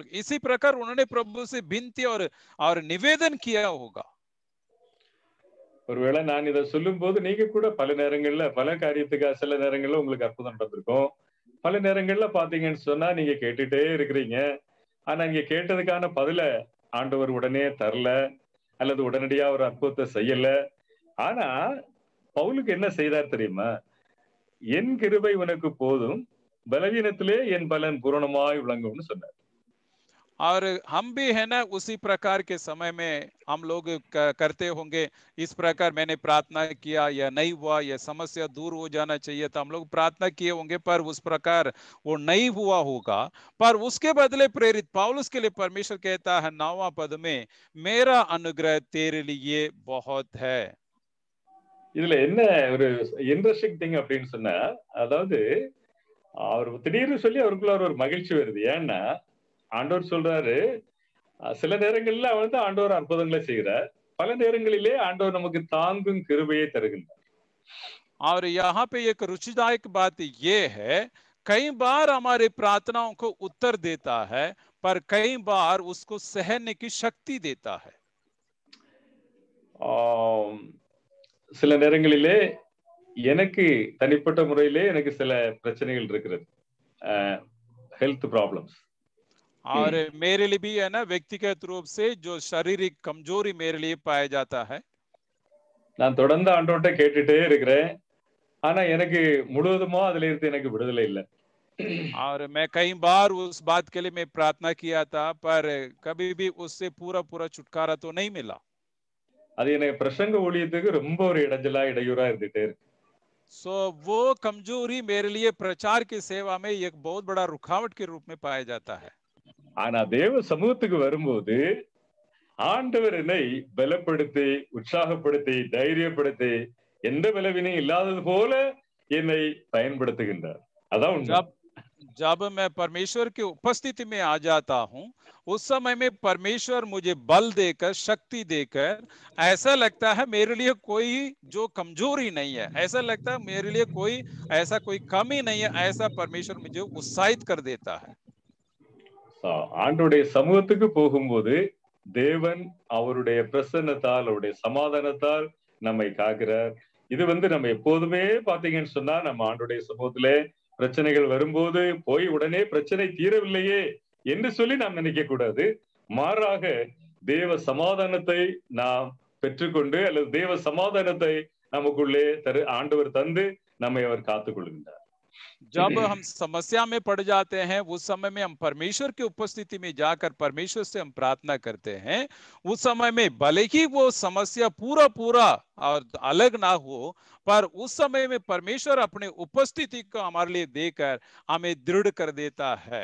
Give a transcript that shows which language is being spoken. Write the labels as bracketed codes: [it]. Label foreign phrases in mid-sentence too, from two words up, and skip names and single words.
[hi] इसी प्रकार उन्होंने प्रभु से विनती और निवेदन किया होगा। [ta] ஒருவேளை நான் இதை சொல்லும் போது நீங்க கூட பல நேரங்கள்ல பல காரியத்துக்கு சில நேரங்கள்ல உங்களுக்கு அற்புதம் நடந்திருக்கும், பல நேரங்கள்ல பாத்தீங்கன்னு சொன்னா நீங்க கேட்டுட்டே இருக்கிறீங்க, ஆனா இங்க கேட்டதுக்கான பதில ஆண்டவர் உடனே தரல அல்லது உடனடியா ஒரு அற்புதத்தை செய்யல. ஆனா பவுலுக்கு என்ன செய்தார் தெரியுமா? என் கிருபை உனக்கு போதும், பலவீனத்திலே என் பலன் பூரணமாய் விளங்கும்னு சொன்னார். [hi] और हम भी है ना उसी प्रकार के समय में हम लोग करते होंगे, इस प्रकार मैंने प्रार्थना किया या नहीं हुआ, या समस्या दूर हो जाना चाहिए था, हम लोग प्रार्थना किए होंगे पर उस प्रकार वो नहीं हुआ होगा। पर उसके बदले प्रेरित पौलुस के लिए परमेश्वर कहता है 9वां पद में, मेरा अनुग्रह तेरे लिए बहुत है। [ta] இதுல என்ன ஒரு [en] interesting thing [ta] அப்படின்னு சொன்னா, அதாவது அவர் திடீர்னு சொல்லி அவருக்குள்ள ஒரு மகிழ்ச்சி வருது. ஏன்னா ஆண்டவர் சொல்றாரு, சில நேரங்கள்ல அவன் தான் ஆண்டவர் அற்புதங்களை செய்கிறார், பல நேரங்களிலே ஆண்டவர் நமக்கு தாங்கும் கிருபையை தருகின்றார். [hi] और यहाँ पे एक रुचिदायक बात ये है, कई बार हमारे प्रार्थनाओं को उत्तर देता है, पर कई बार उसको सहने की शक्ति देता है। [ta] சில நேரங்களிலே எனக்கு தனிப்பட்ட முறையிலே எனக்கு சில பிரச்சனைகள் இருக்கிறது, [en] health problems, [hi] और मेरे लिए भी है ना व्यक्तिगत रूप से जो शारीरिक कमजोरी मेरे लिए पाया जाता है। [ta] நான் தொடர்ந்து ஆண்டவர்கிட்ட கேட்டுட்டே இருக்கிறேன், ஆனா எனக்கு முழுவதுமா அதுல இருந்து எனக்கு விடுதலை இல்லை. [hi] और मैं कई बार उस बात के लिए मैं प्रार्थना किया था, पर कभी भी उससे पूरा छुटकारा तो नहीं मिला। [ta] அது எனக்கு பிரசங்க ஊழியத்துக்கு ரொம்ப ஒரு இடையூறா இருந்துட்டே இருக்கு. [hi] सो वो कमजोरी मेरे लिए प्रचार की सेवा में एक बहुत बड़ा रुकावट के रूप में पाया जाता है। [ta] ஆனா தேவ சமூகத்துக்கு வரும்போது ஆண்டவர் என்னை பலப்படுத்தி, உற்சாகப்படுத்தி, தைரியப்படுத்தி, எந்த பலவீனம் இல்லாதது போல என்னை பயன்படுத்துகின்றார். அதான் உண்மை. [hi] जब मैं परमेश्वर की उपस्थिति में आ जाता हूँ, उस समय में परमेश्वर मुझे बल देकर, शक्ति देकर, ऐसा लगता है मेरे लिए कोई जो कमजोरी नहीं है, ऐसा लगता है मेरे लिए कोई ऐसा कोई कमी नहीं है, ऐसा परमेश्वर मुझे उत्साहित कर देता है। [ta] ஆண்டவருடைய சமூகத்துக்கு போகும்போது தேவன் அவருடைய பிரசன்னத்தால், அவருடைய சமாதானத்தால் நம்மை காக்கிறார். இது நம்ம எப்போதுமே பாத்தீங்கன்னு சொன்னா, நம்ம ஆண்டவருடைய சமூகத்திலே பிரச்சனைகள் வரும்போது போய் உடனே பிரச்சனை தீரவில்லையே என்று சொல்லி நாம் நினைக்க கூடாது. மாறாக தேவ சமாதானத்தை நாம் பெற்றுக்கொண்டு, அல்லது தேவ சமாதானத்தை நமக்குள்ளே ஆண்டவர் தந்து நம்மை அவர் காத்துக் கொள்கின்றார். [hi] जब हम समस्या में पड़ जाते हैं, उस समय में हम परमेश्वर की उपस्थिति में जाकर परमेश्वर से हम प्रार्थना करते हैं। उस समय में भले ही वो समस्या पूरा और अलग ना हो, पर उस समय में परमेश्वर अपने उपस्थिति को हमारे लिए देकर हमें दृढ़ कर देता है।